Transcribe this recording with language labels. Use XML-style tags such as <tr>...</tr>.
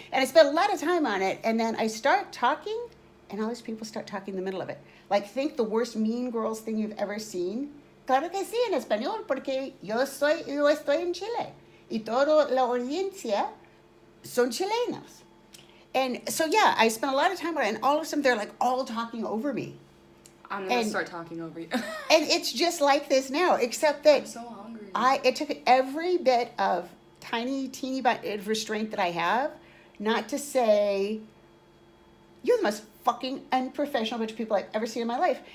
<en>And I spent a lot of time on it, and then I start talking, and all these people start talking in the middle of it. Like, think the worst Mean Girls thing you've ever seen.</en> <es>Claro que sí, en español, porque yo estoy en Chile, y toda la audiencia son chilenos.</es> <en>And so, yeah, I spent a lot of time on it, and all of a sudden they're like all talking over me. I'm going to start talking over you. And it's just like this now, except that I'm so hungry. It took every bit of teeny bit of restraint that I have not to say, you're the most fucking unprofessional bunch of people I've ever seen in my life.</en>